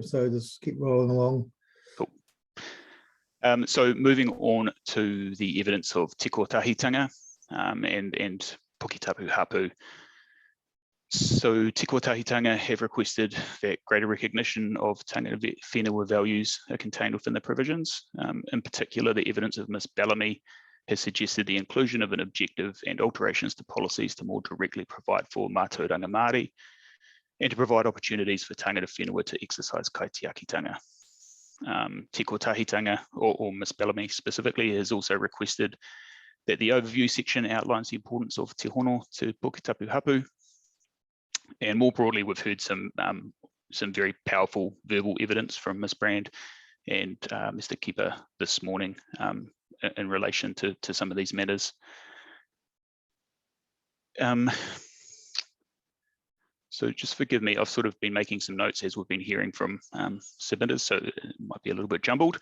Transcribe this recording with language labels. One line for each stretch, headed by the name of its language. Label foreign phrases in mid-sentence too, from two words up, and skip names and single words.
English: So just keep rolling along. Cool. So moving on to the evidence of Te Kotahitanga and Puketapu Hapu. So Te Kotahitanga have requested that greater recognition of
Māori: tangata whenua
English: values are contained within the provisions. In particular, the evidence of Ms. Bellamy has suggested the inclusion of an objective and alterations to policies to more directly provide for
Māori: mātauranga Māori
English: and to provide opportunities for
Māori: tangata whenua
English: to exercise kaitiakitanga. Te Kotahitanga, or Ms. Bellamy specifically, has also requested that the overview section outlines the importance of
Māori: te hono
English: to Puketapu Hapu. And more broadly, we've heard some very powerful verbal evidence from Ms. Brand and Mr. Keeper this morning in relation to some of these matters. So just forgive me, I've sort of been making some notes as we've been hearing from submitters, so it might be a little bit jumbled.